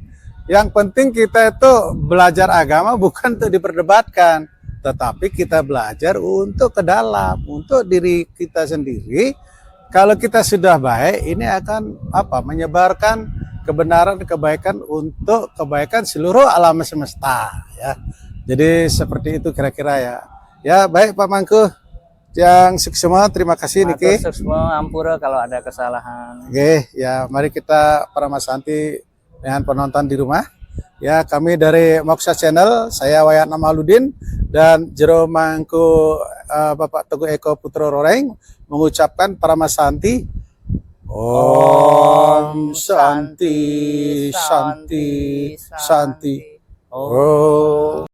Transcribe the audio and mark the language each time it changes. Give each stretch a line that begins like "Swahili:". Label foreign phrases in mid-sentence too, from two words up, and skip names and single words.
Indonesian: Yang penting kita itu belajar agama bukan untuk diperdebatkan, tetapi kita belajar untuk ke dalam, untuk diri kita sendiri. Kalau kita sudah baik, ini akan menyebarkan kebenaran, kebaikan untuk kebaikan seluruh alam semesta ya. Jadi seperti itu kira-kira ya. Ya baik Pak Mangku, yang semua terima kasih niki. Semua ampura kalau ada kesalahan. Oke, ya mari kita para Mas Santi dengan penonton di rumah. Ya, kami dari Moksha Channel, saya Wayan Amaludin dan Jero Mangku Bapak Teguh Eko Putra Roreng mengucapkan para Mas Santi
Sanskrit: Om Santi Santi Santi. Oh.